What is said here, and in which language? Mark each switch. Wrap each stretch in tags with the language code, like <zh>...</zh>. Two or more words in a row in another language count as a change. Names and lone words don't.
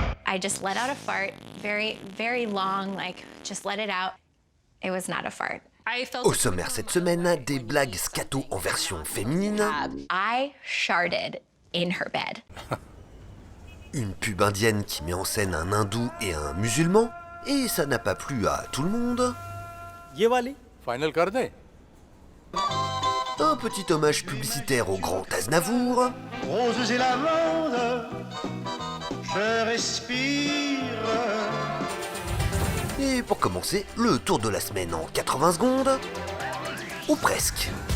<en>I just let out a fart, very, very long, like just let it out. It was not a fart.</en> <fr>Au sommaire cette semaine, des blagues scato en version féminine.</fr> <en>I sharted in her bed.</en> <fr>Une pub indienne qui met en scène un hindou et un musulman. Et ça n'a pas plu à tout le monde.</fr> <hi>ये वाली फाइनल कर दे.</hi> <fr>Un petit hommage publicitaire au grand Aznavour. Roses et lavandes, je respire. Et pour commencer, le tour de la semaine en 80 secondes. Ou presque.</fr>